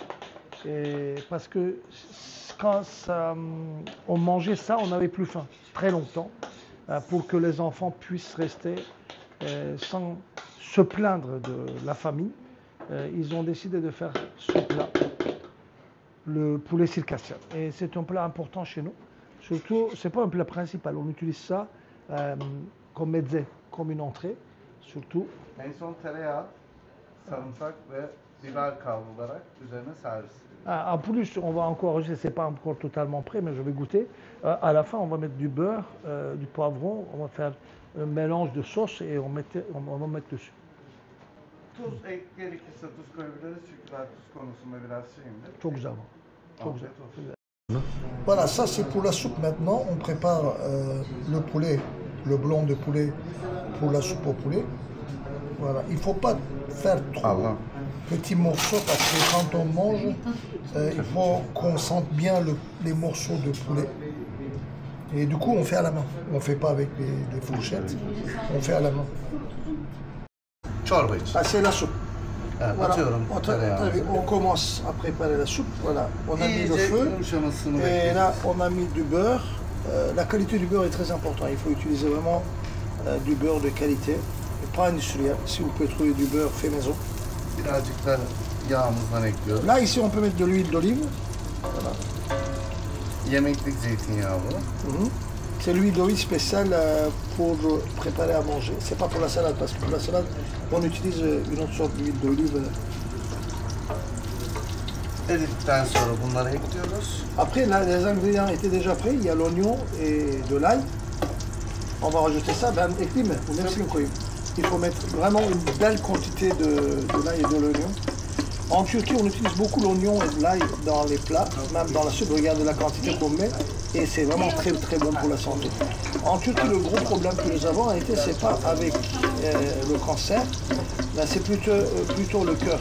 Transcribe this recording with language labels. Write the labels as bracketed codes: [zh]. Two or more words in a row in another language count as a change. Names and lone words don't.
[fr] Parce que quand on mangeait ça, on n'avait plus faim très longtemps pour que les enfants puissent rester sans se plaindre de la famine. Ils ont décidé de faire ce plat, le poulet circassien. Et c'est un plat important chez nous. Surtout, c'est pas un plat principal, on utilise ça comme mezze, comme une entrée, surtout. [tr] En son tereyağı, sarımsak ve biber kavrularak üzerine servis ediliyor. [fr] En plus, on va encore rajouter, c'est pas encore totalement prêt, mais je vais goûter. À la fin, on va mettre du beurre, du poivron, on va faire un mélange de sauce et on va mettre dessus. [tr] Tuz gerekirse tuz koyabiliriz çünkü ben tuz konusunda biraz şeyimdir. Çok güzel bu. Çok güzel. Afiyet olsun. [fr] Voilà, ça c'est pour la soupe maintenant. On prépare le poulet, le blanc de poulet pour la soupe au poulet. Voilà, il ne faut pas faire trop Allah. petits morceaux parce que quand on mange, il faut qu'on sente bien les morceaux de poulet. Et du coup, on fait à la main. On ne fait pas avec les fourchettes, on fait à la main. [tr] Çorba için. [fr] Ah, c'est la soupe. [tr] Evet, [fr] Voilà. [tr] atıyorum tereyağını. [fr] On commence à préparer la soupe. Voilà, on a mis le [tr] İyice [fr] feu. [tr] yumuşamasını [fr] Et [tr] bekliyoruz. [fr] là, on a mis du beurre. La qualité du beurre est très importante. Il faut utiliser vraiment du beurre de qualité, et pas industriel. Si vous pouvez trouver du beurre fait maison. [tr] Birazcık da yağımızdan ekliyoruz. [fr] Là, ici, on peut mettre de l'huile d'olive. [tr] Yemeklik zeytinyağı bu. [fr] C'est l'huile d'olive spéciale pour préparer à manger. C'est pas pour la salade, parce que pour la salade, on utilise une autre sorte d'huile d'olive. [tr] Eridikten sonra bunları ekliyoruz. [fr] Après, là, les ingrédients étaient déjà prêts. Il y a l'oignon et de l'ail. On va rajouter ça. [tr] Ben, ekleyeyim mi? Bu hepsini koyayım. [fr] Il faut mettre vraiment une belle quantité de l'ail et de l'oignon. En Turquie, on utilise beaucoup l'oignon et de l'ail dans les plats, même dans la soupe. Regardez la quantité qu'on met et c'est vraiment très très bon pour la santé. En Turquie, le gros problème que nous avons été, c'est pas avec le cancer, là, c'est plutôt le cœur.